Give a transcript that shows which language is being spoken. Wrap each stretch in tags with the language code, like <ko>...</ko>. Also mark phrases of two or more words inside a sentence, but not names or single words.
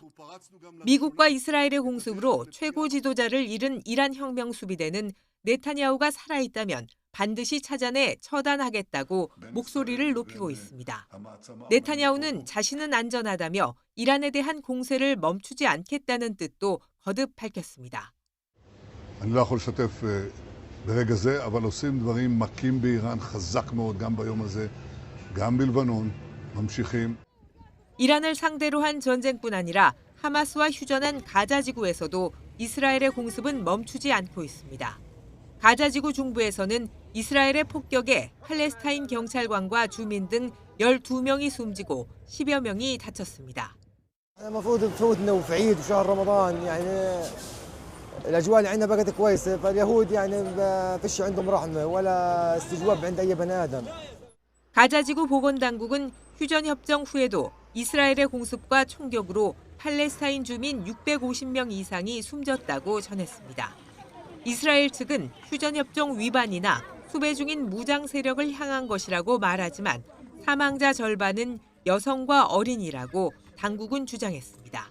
<ko>미국과 이스라엘의 공습으로 최고 지도자를 잃은 이란 혁명 수비대는 네타냐후가 살아있다면 반드시 찾아내 처단하겠다고 목소리를 높이고 있습니다. 네타냐후는 자신은 안전하다며 이란에 대한 공세를 멈추지 않겠다는 뜻도 거듭 밝혔습니다.</ko> <he>ברגע זה, אבל עושים דברים מכים באיראן חזק מאוד גם ביום הזה, גם בלבנון, ממשיכים.</he> <ko>이란을 상대로 한 전쟁뿐 아니라 하마스와 휴전한 가자 지구에서도 이스라엘의 공습은 멈추지 않고 있습니다. 가자 지구 중부에서는 이스라엘의 폭격에 팔레스타인 경찰관과 주민 등 12명이 숨지고 10여 명이 다쳤습니다.</ko> <ar>الأجواء اللي عندنا بقت كويسة فاليهود يعني فيش عندهم رحمة ولا استجواب عند أي بني آدم.</ar> <ko>가자지구 보건당국은 휴전 협정 후에도 이스라엘의 공습과 총격으로 팔레스타인 주민 650명 이상이 숨졌다고 전했습니다. 이스라엘 측은 휴전 협정 위반이나 수배 중인 무장 세력을 향한 것이라고 말하지만 사망자 절반은 여성과 어린이라고 당국은 주장했습니다.</ko>